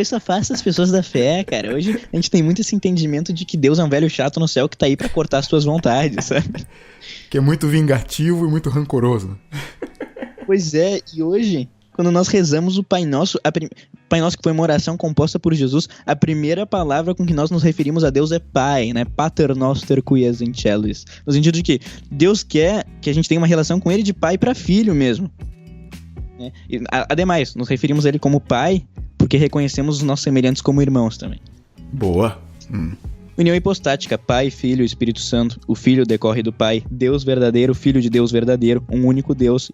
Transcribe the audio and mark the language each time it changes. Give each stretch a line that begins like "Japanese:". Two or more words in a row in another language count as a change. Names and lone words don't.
Portuguese: Isso afasta as pessoas da fé, cara. Hoje a gente tem muito esse entendimento de que Deus é um velho chato no céu que tá aí pra cortar as tuas vontades, sabe? Que é muito vingativo e muito rancoroso. Pois é, e hoje, quando nós rezamos o Pai Nosso, Pai Nosso que foi uma oração composta por Jesus, a primeira palavra com que nós nos referimos a Deus é Pai, né?
Latin: Pater Noster qui es in celis.
Portuguese: No sentido de que Deus quer que a gente tenha uma relação com Ele de pai pra filho mesmo. Né? E, ademais, nos referimos a Ele como Pai porque reconhecemos os nossos semelhantes como irmãos também. Boa. União hipostática, Pai, Filho e Espírito Santo. O Filho decorre do Pai, Deus verdadeiro, Filho de Deus verdadeiro, um único Deus.